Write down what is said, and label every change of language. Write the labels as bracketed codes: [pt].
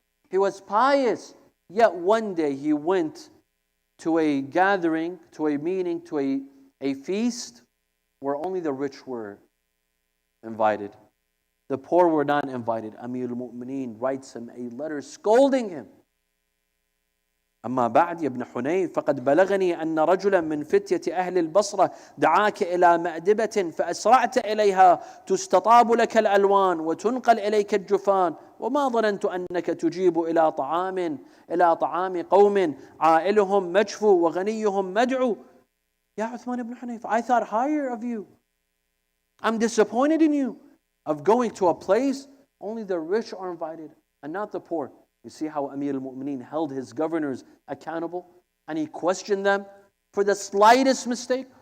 [en] He was pious. Yet one day he went to a gathering, to a meeting, to a feast where only the rich were invited. The poor were not invited. Amir al-Mu'mineen writes him a letter scolding him. [ar] أما بعد يا ابن حنيف فقد بلغني أن رجلا من فتية أهل البصرة دعاك إلى مأدبة فأسرعت إليها تستطاب لك الألوان وتنقل إليك الجفان وما ظننت أنك تجيب إلى طعام قوم عائلهم مجفو وغنيهم مدعو. يا عثمان [en] ibn Hunayf, I thought higher of you. I'm disappointed in you of going to a place only the rich are invited and not the poor. You see how Amir al-Mu'mineen held his governors accountable, and he questioned them for the slightest mistake.